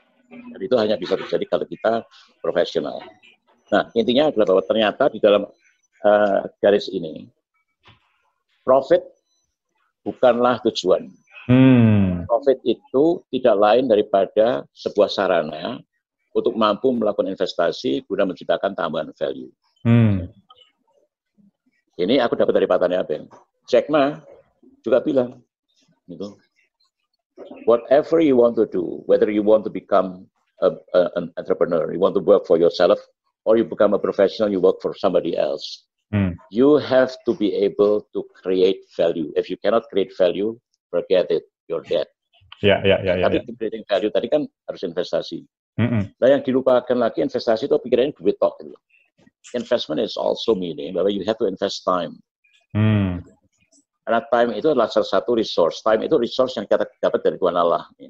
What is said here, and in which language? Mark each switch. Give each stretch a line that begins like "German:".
Indonesian: Dan itu hanya bisa terjadi kalau kita profesional. Nah, intinya adalah bahwa ternyata di dalam garis ini, profit bukanlah tujuan. Profit itu tidak lain daripada sebuah sarana untuk mampu melakukan investasi guna menciptakan tambahan value. Ini aku dapat dari Pak Tani Abeng. Jack Ma juga bilang, gitu.
English: Whatever you want to do, whether you want to become an entrepreneur, you want to work for yourself, or you become a professional, you work for somebody else, you have to be able to create value. If you cannot create value, forget it, you're dead.
Indonesian: Tapi
English: creating value
Indonesian: tadi kan harus investasi. Nah, yang dilupakan lagi investasi itu pikirannya duit tok.
English: Investment is also meaning
Indonesian: bahwa
English: you have to invest time.
Indonesian: Karena time itu adalah salah satu resource. Time itu resource yang kita dapat dari Tuhan Allah.